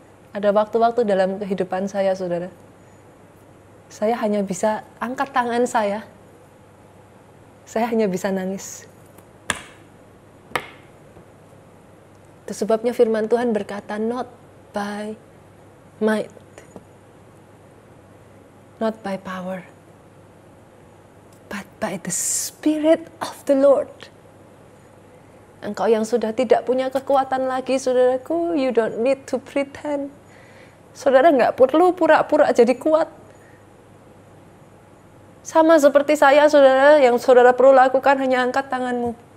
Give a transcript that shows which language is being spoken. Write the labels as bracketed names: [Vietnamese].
[Indonesian] Ada waktu-waktu dalam kehidupan saya, saudara, saya hanya bisa angkat tangan saya hanya bisa nangis. Itu sebabnya firman Tuhan berkata, [English] "Not by might, not by power, but by the Spirit of the Lord." [Indonesian] Engkau yang sudah tidak punya kekuatan lagi, saudaraku, [English] you don't need to pretend. [Indonesian] Saudara nggak perlu pura-pura jadi kuat. Sama seperti saya, saudara, yang saudara perlu lakukan hanya angkat tanganmu.